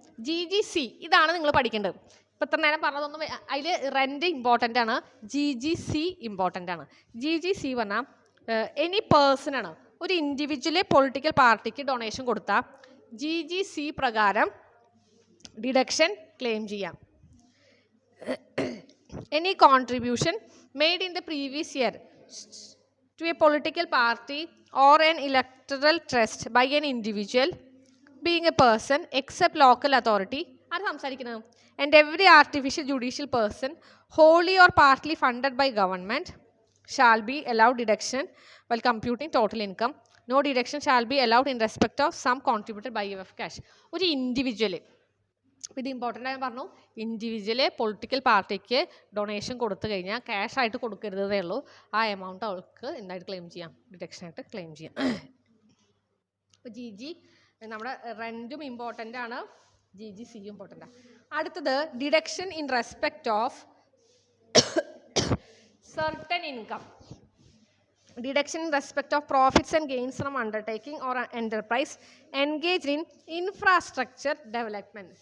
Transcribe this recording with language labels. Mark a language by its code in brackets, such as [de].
[ml] GGC ഇതാണ് നിങ്ങൾ പഠിക്കേണ്ടത്. ഇപ്പം ഇത്ര നേരം പറഞ്ഞതൊന്നും അതിൽ റെൻറ്റ് ഇമ്പോർട്ടൻ്റ് ആണ്, GGC ഇമ്പോർട്ടൻ്റ് ആണ്. GGC പറഞ്ഞാൽ എനി പേഴ്സൺ ആണ്, ഒരു ഇൻഡിവിജ്വല് പൊളിറ്റിക്കൽ പാർട്ടിക്ക് ഡൊണേഷൻ കൊടുത്താൽ GGC പ്രകാരം ഡിഡക്ഷൻ ക്ലെയിം ചെയ്യാം. [en] Any contribution made in the previous year to a political party or an electoral trust by an individual being a person except local authority and every artificial judicial person wholly or partly funded by government shall be allowed deduction while computing total income. No deduction shall be allowed in respect of sum contributed by way of cash. [ml] ഒരു individual, ഇത് important ആയി പറഞ്ഞു, individual political പാർട്ടിക്ക് donation കൊടുത്തു കഴിഞ്ഞാൽ cash ആയിട്ട് കൊടുക്കരുതേ ഉള്ളൂ, ആ എമൗണ്ട് അവൾക്ക് എന്തായിട്ട് ക്ലെയിം ചെയ്യാം? ഡിഡക്ഷനായിട്ട് ക്ലെയിം ചെയ്യാം. അപ്പോൾ GG നമ്മുടെ റെൻറ്റും ഇമ്പോർട്ടൻ്റ് ആണ്, GGC ഇമ്പോർട്ടൻ്റ് ആണ്. [en] അടുത്തത് deduction in respect of certain income. Deduction in respect of profits and gains from undertaking or enterprise engaged in infrastructure development.